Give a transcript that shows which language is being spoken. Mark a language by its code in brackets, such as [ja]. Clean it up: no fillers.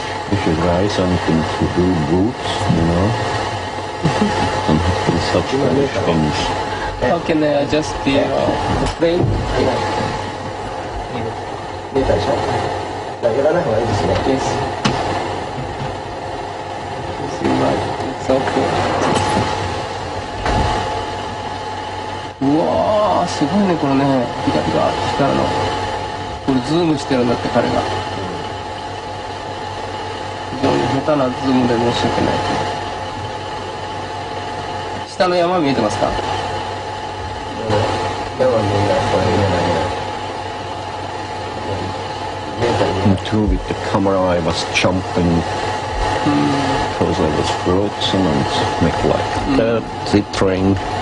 [en] You should try something to do boots, you know? Something such things. How can I adjust the frame? [ja] 見えたでしょ。やらない方がいいですね。 [en] Yes. It's right. It's okay. [ja] うわー、すごいね、これね。ピカピカ光るの。これズームしてるんだって、彼が。非常に下手なズームで申し訳ない。下の山見えてますか？山見えない、これ見えない。見えたり見えない。 [en] And too, with the camera, I was jumping because I was frozen and make like that, tittering.